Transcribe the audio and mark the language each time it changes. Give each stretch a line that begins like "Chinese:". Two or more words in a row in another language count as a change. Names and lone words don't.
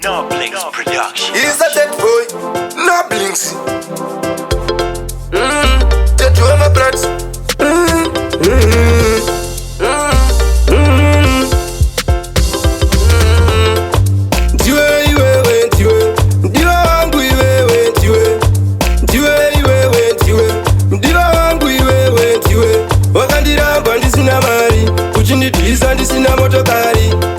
English: No Blinks Production. He's a dead boy, no Blinks. Mm, dead boy, my blood. Mm, mm, mm, mm, mm.
Shona: Ndiwe iwewe, ndiwe. Ndiwe wangu iwewe, ndiwe. Ndiwe iwewe, ndiwe. Ndiwe wangu iwewe, ndiwe. Wakandiramba ndisina mari, uchindidhisa ndisina motokari.